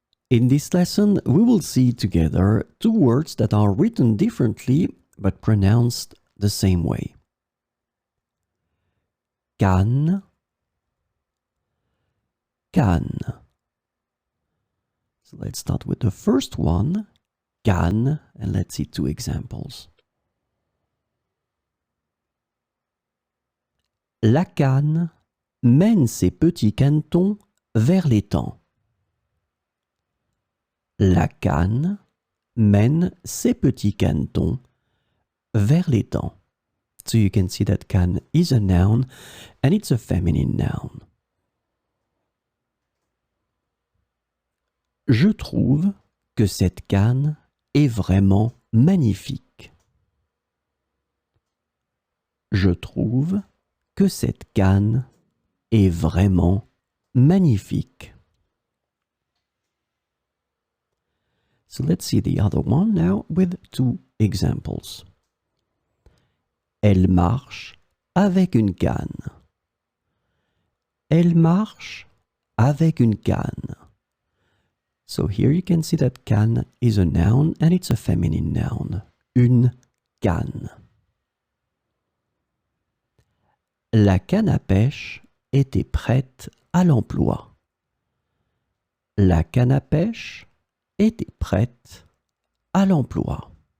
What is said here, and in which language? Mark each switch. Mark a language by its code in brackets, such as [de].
[en] In this lesson, we will see together two words that are written differently but pronounced the same way. [fr] Canne, canne. [en] So let's start with the first one, canne, and let's see two examples. [fr] La canne mène ses petits canetons vers l'étang. La canne mène ses petits canetons vers l'étang. [en] So you can see that canne is a noun and it's a feminine noun. [fr] Je trouve que cette canne est vraiment magnifique. Je trouve que cette canne est vraiment magnifique. [en] So let's see the other one now with two examples. [fr] Elle marche avec une canne. Elle marche avec une canne. [en] So here you can see that canne is a noun and it's a feminine noun. [fr] Une canne. La canne à pêche était prête à l'emploi. La canne à pêche était prête à l'emploi.